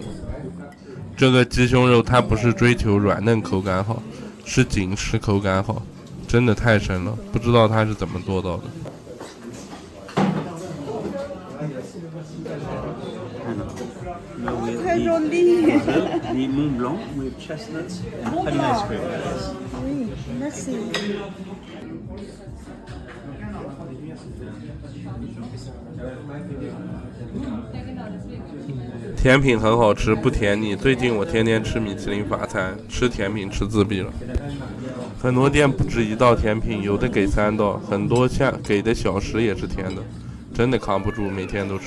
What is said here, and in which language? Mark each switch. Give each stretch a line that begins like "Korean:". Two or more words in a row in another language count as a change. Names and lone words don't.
Chinese: 这个鸡胸肉它不是追求软嫩口感好，是紧实口感好，真的太神了，不知道它是怎么做到的。
French: Très joli.
English: The Mont Blanc with chestnuts and honey ice cream.
French: Oui, merci.
Chinese: 甜品很好吃，不甜腻。最近我天天吃米其林法餐，吃甜品吃自闭了。很多店不止一道甜品，有的给3道，很多给的小食也是甜的，真的扛不住，每天都吃。